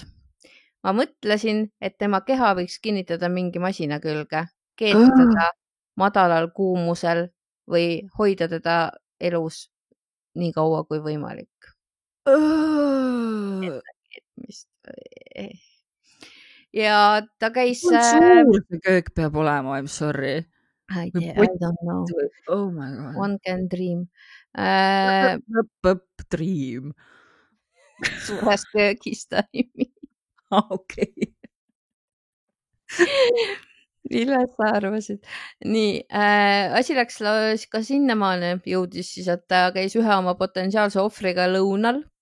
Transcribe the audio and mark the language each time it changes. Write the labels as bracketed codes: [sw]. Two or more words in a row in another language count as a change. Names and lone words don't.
[et] Ma mõtlesin, et tema keha võiks kinnitada mingi masina külge, keeta teda madalal kuumusel või hoida teda elus nii kaua kui võimalik. Ja ta käis... Kui suur see köök peab olema, [en] I'm sorry. I don't know. Oh my God. One can dream. Dream. [et] Suures köögis taimi. Okei. Milles sa arvasid? Nii, asi läks ka sinnamaani, jõudis siis, et ta käis ühe oma potentsiaalse ohvriga lõunal.